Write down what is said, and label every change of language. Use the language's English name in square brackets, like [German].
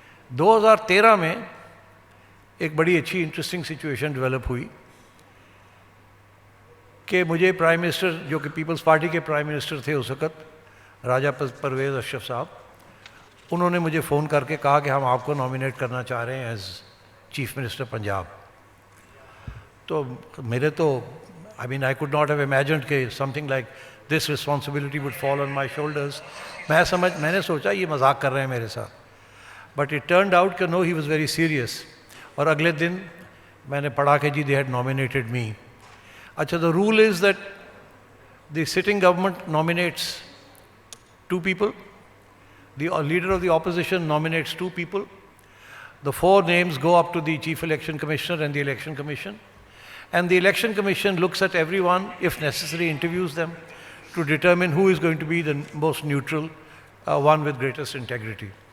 [Urdu] 2013 میں ایک بڑی اچھی انٹرسٹنگ سچویشن ڈیولپ ہوئی کہ مجھے پرائم منسٹر، جو کہ پیپلز پارٹی کے پرائم منسٹر تھے اس وقت، راجہ پرویز اشرف صاحب، انہوں نے مجھے فون کر کے کہا کہ ہم آپ کو نامینیٹ کرنا چاہ رہے ہیں ایز چیف منسٹر پنجاب. تو میرے تو [English] I could not have imagined [Urdu] کہ [English] something like this responsibility would fall on my shoulders. [Urdu] میں نے سوچا یہ مذاق کر رہے ہیں میرے ساتھ. [English] But it turned out [Urdu] کہ [English] no, he was very serious. [Urdu] اور اگلے دن میں نے پڑھا کہ جی [English] they had nominated me. [Urdu] اچھا, [English] the rule is that the sitting government nominates 2 people. The leader of the opposition nominates 2 people. The 4 names go up to the Chief Election Commissioner and the Election Commission. And the Election Commission looks at everyone, if necessary, interviews them to determine who is going to be the most neutral, one with greatest integrity.